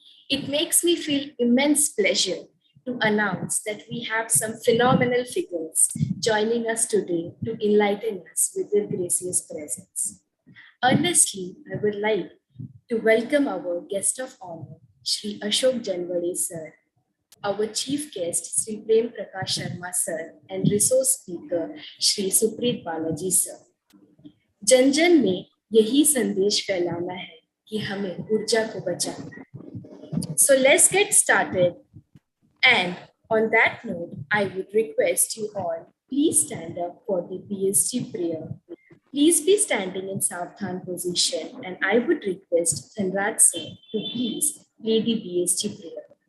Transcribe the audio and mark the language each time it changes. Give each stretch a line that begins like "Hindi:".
English: It makes me feel immense pleasure to announce that we have some phenomenal figures joining us today to enlighten us with their gracious presence. Earnestly, I would like to welcome our guest of honor, Shri Ashok Janwade sir, our chief guest, Shri Prem Prakash Sharma sir, and resource speaker, Shri Supreet Balaji sir.
Hindi: जन जन में यही संदेश फैलाना है कि हमें ऊर्जा को बचाना है.
English: So let's get started. And on that note, I would request you all, please stand up for the BSG prayer. Please be standing in Savdhan position, and I would request Dhanraj sir to please lead the BSG prayer.